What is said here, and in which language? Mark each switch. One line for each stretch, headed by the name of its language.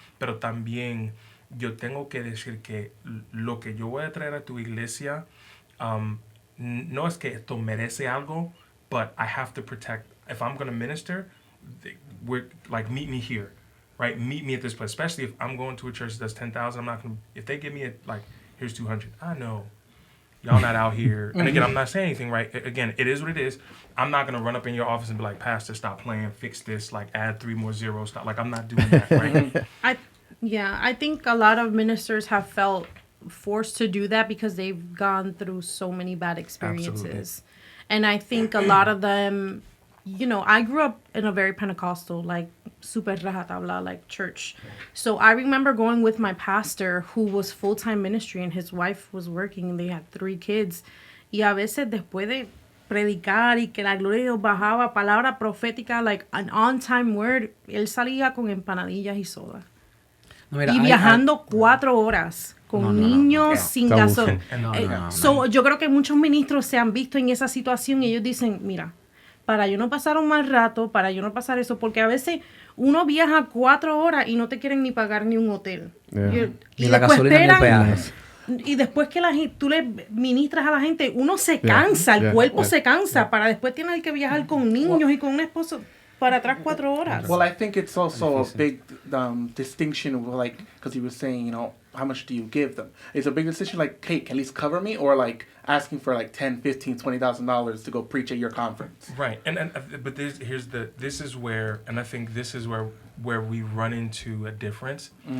Spanish: Pero también yo tengo que decir que lo que yo voy a traer a tu iglesia, no es que esto merece algo,
English: but I have to protect. If I'm going to minister, we're like, meet me here, right? Meet me at this place. Especially if I'm going to a church that does 10,000, I'm not going to, if they give me here's 200, I know. Y'all not out here. And again, I'm not saying anything, right? Again, it is what it is. I'm not going to run up in your office and be like, Pastor, stop playing, fix this, like add 3 more zeros. Stop. Like, I'm not doing that, right? I think a lot of ministers have felt forced to do that because they've gone through so many bad experiences. Absolutely. And I think a lot of them, I grew up in a very Pentecostal, like super rajatabla, like church. So I remember going with my pastor who was full-time ministry and his wife was working and they had 3 kids.
Spanish: Y a veces después de predicar y que la gloria de Dios bajaba, palabra profética,
English: like an on-time word,
Spanish: él salía con empanadillas y soda. No, mira, y viajando 4 horas con niños sin gasolina. So, yo creo que muchos ministros se han visto en esa situación y ellos dicen, mira, para yo no pasar un mal rato, para yo no pasar eso, porque a veces uno viaja 4 horas y no te quieren ni pagar ni un hotel. Ni la gasolina ni el peaje. Y después que tú le ministras a la gente, uno se cansa, el cuerpo se cansa, para después tener que viajar con niños y con un esposo para atrás 4 horas.
English: Well, I think it's also a big distinction, like, because you were saying, how much do you give them? It's a big decision, like, hey, can at least cover me, or like asking for like $10,000, $15,000, $20,000 to go preach at your conference. Right, but this is where we run into a difference.